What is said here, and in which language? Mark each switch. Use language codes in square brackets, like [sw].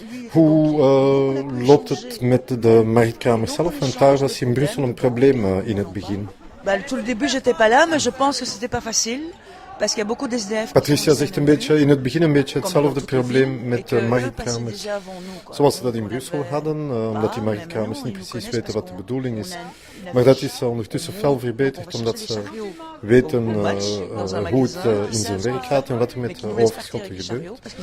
[nl] Hoe loopt het met de marktkramers zelf? Want daar was in Brussel een probleem in het begin. [fr] Tout le début, j'étais pas là, mais je pense que c'était pas facile. Parce qu'il y a beaucoup d'SDF. [nl] Patricia zegt in het begin een beetje hetzelfde probleem met de marktkramers. Zoals ze dat in Brussel hadden, omdat die marktkramers niet precies weten wat de bedoeling is. Maar dat is ondertussen fel verbeterd, omdat ze weten hoe het in zijn werk gaat en wat er met de overschotten gebeurt.